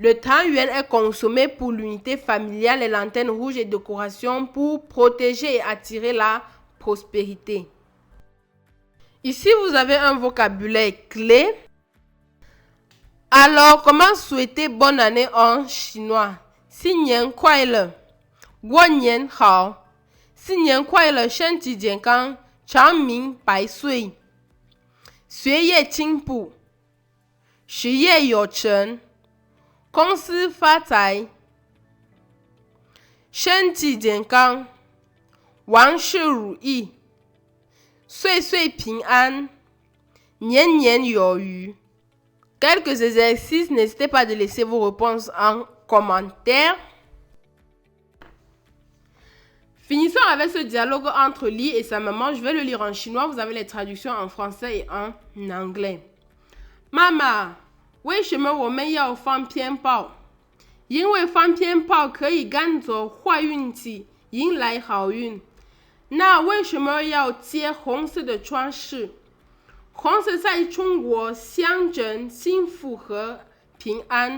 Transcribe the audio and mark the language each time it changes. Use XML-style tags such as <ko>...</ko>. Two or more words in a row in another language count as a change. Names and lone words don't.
<fr>Le 30 yuan est consommé pour l'unité familiale, les lanternes rouges et décorations pour protéger et attirer la prospérité. Ici, vous avez un vocabulaire clé. Alors, comment souhaiter bonne année en chinois?</fr> <zh>新年快乐，过年好。新年快乐，身体健康，长命百岁，学业进步，事业有成，公司发财，身体健康，万事如意，岁岁平安，年年有余。</zh> <fr>Quelques exercices, n'hésitez pas de laisser vos réponses en commentaire. Finissons avec ce dialogue entre Li et sa maman. Je vais le lire en chinois. Vous avez les traductions en français et en anglais. Maman,</fr> <zh>为什么我们要放鞭炮？因为放鞭炮可以赶走坏运气，迎来好运。那为什么要接红色的装饰？红色在中国象征幸福和平安。</zh>